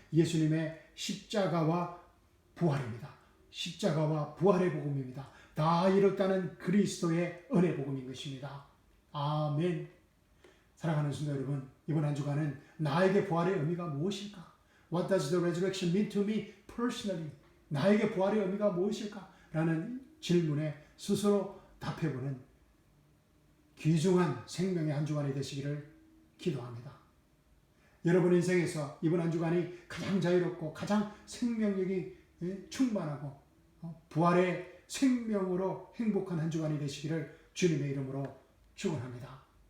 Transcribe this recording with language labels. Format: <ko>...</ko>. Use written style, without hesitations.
<ko>예수님의 십자가와 부활입니다. 십자가와 부활의 복음입니다. 다 이뤘다는 그리스도의 은혜 복음인 것입니다. 아멘. 사랑하는 성도 여러분, 이번 한 주간은 나에게 부활의 의미가 무엇일까?</ko> <en>What does the resurrection mean to me personally?</en> <ko>나에게 부활의 의미가 무엇일까? 라는 질문에 스스로 답해보는 귀중한 생명의 한 주간이 되시기를 기도합니다. 여러분 인생에서 이번 한 주간이 가장 자유롭고 가장 생명력이 충만하고 부활의 생명으로 행복한 한 주간이 되시기를 주님의 이름으로 축원합니다.</ko>